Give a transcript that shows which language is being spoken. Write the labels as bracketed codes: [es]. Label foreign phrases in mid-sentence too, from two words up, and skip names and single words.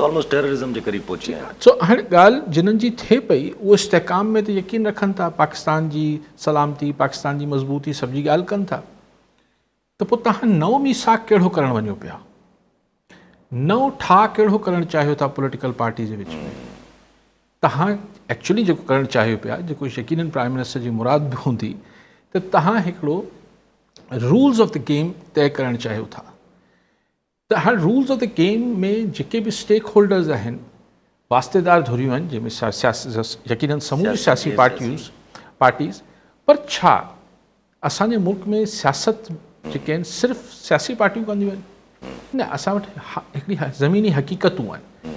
[sd] सो हाणे ॻाल्हि जिन्हनि जी थिए पई उहे इस्तेहकाम में त यकीन रखनि था, पाकिस्तान जी सलामती, पाकिस्तान जी मज़बूती, सभ जी ॻाल्हि कनि था, त पोइ तव्हां नओं मीसाक कहिड़ो करणु वञो पिया, नओं ठाह कहिड़ो करणु चाहियो था [en] political party [sd] जे विच में? तव्हां एक्चुअली जेको करणु चाहियो पिया, जेको यकीनन [en] prime minister [sd] जी मुराद बि हूंदी, त तव्हां हिकिड़ो [en] rules of the game [sd] तय करणु चाहियो था। त हाणे [en] rules of the game [sd] में जेके बि [en] stake holders [sd] आहिनि, वास्तेदार धुरियूं आहिनि, जंहिंमें यकीनन समूरी सियासी पार्टीज़, पर छा असांजे मुल्क में सियासत जेके आहिनि सिर्फ़ु सियासी पार्टियूं कंदियूं आहिनि? न, असां वटि हिकिड़ी ज़मीनी हक़ीक़तूं आहिनि।